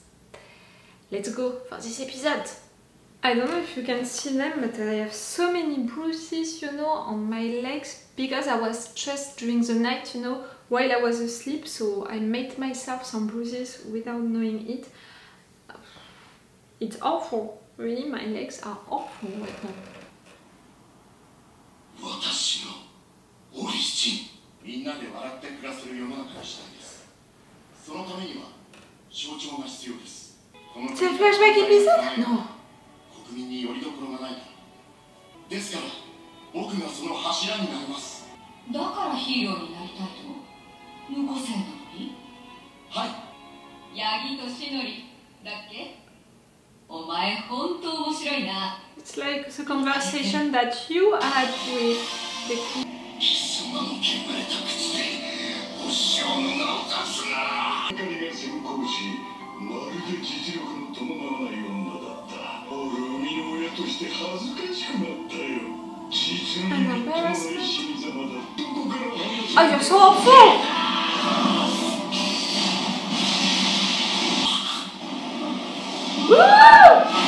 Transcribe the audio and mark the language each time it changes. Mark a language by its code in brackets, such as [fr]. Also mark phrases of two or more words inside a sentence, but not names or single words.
[en] Let's go for this episode. I don't know if you can see them, but I have so many bruises, you know, on my legs because I was stressed during the night, you know, while I was asleep. So I made myself some bruises without knowing it. It's awful. Really, my legs are awful right now. [ja] 私のオリジン、みんなで笑って暮らせる世の中にしたいです。そのためには象徴が必要です。 [fr] C'est un flashback épisode? Non. [ja] 国民によりどころがないから。ですから僕がその柱になります。だからヒーローになりたいと？無個性なのに？はい。ヤギとシノリだっけ？お前本当面白いな。 [en] It's like the conversation that you had with Dekku. [ja] 貴様の汚れた口でお師匠の名を出すな。光が先行し、まるで実力の伴わない女だった。俺生みの親として恥ずかしくなったよ。実にみっともない死に様だ。どこから話す？ [en] Oh, you're so awful! Woo!